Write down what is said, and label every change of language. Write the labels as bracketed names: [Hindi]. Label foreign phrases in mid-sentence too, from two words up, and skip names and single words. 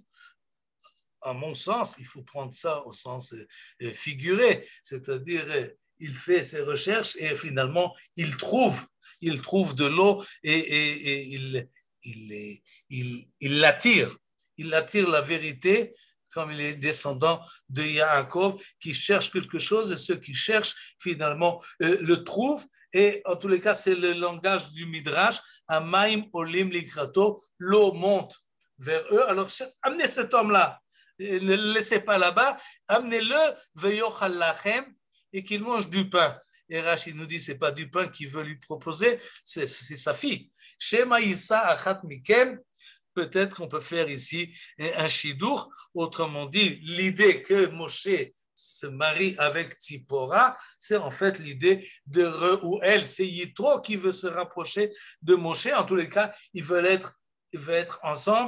[French] À mon sens, il faut prendre ça au sens figuré, c'est-à-dire il fait ses recherches et finalement il trouve de l'eau et il l'attire. Il attire la vérité comme il est descendant de Yaakov qui cherche quelque chose et ceux qui cherchent finalement le trouvent. Et en tous les cas, c'est le langage du Midrash. [Hebrew] המים עולים לקראתו, [French] l'eau monte vers eux. Alors amenez cet homme-là, ne le laissez pas là-bas, amenez-le [Hebrew] ויאכל לחם, [French] et qu'il mange du pain. Et Rachid nous dit, c'est pas du pain qu'il veut lui proposer, c'est sa fille. [Hebrew] שמא ישא אחת מכם, [French] peut-être qu'on peut faire ici un chidour, autrement dit, l'idée que Moshe se marie avec Tzipora, c'est en fait l'idée de Reuel, c'est Yitro qui veut se rapprocher de Moshe, en tous les cas, ils veulent être ensemble.